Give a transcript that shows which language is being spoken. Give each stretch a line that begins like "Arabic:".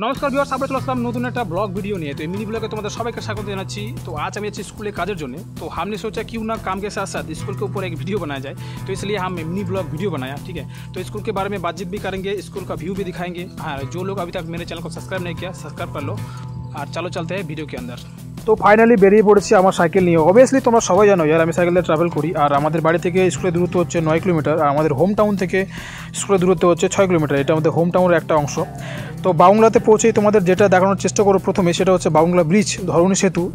Bangla: নমস্কার ভিউয়ার্স, আমরা চলে আসলাম নতুন একটা ব্লগ ভিডিयो নিয়ে।
Hindi: तो मिनी ब्लॉग में तुम्हारा सबको स्वागत
Bangla: জানাচ্ছি।
Hindi: तो आज हम अच्छे स्कूल काजर जो तो हमने सोचा क्यों ना काम के साथ साथ स्कूल के ऊपर एक वीडियो बनाया जाए, तो इसलिए हम मिनी ब्लॉग वीडियो बनाया। ठीक है, तो स्कूल के बारे में बातचीत भी करेंगे, स्कूल का व्यू भी दिखाएंगे। हाँ, जो लोग अभी तक मेरे चैनल को सब्सक्राइब नहीं किया सब्सक्राइब कर लो और चलो चलते हैं वीडियो के अंदर।
Bangla: তো ফাইনালি বেরিয়ে পড়েছি আমার সাইকেল নিয়ে। অবভিয়াসলি তোমরা সবাই জানো यार আমি সাইকেল দিয়ে ট্রাভেল করি, আর আমাদের বাড়ি থেকে স্কুলের দূরত্ব হচ্ছে 9 কিলোমিটার, আর আমাদের হোম টাউন থেকে স্কুলের দূরত্ব হচ্ছে 6 কিলোমিটার। এটা আমাদের হোম টাউনের একটা অংশ। তো বাউংলাতে পৌঁছেই তোমাদের যেটা দেখানোর চেষ্টা করো প্রথমে, সেটা হচ্ছে বাউংলা ব্রিজ, ধরণী সেতু।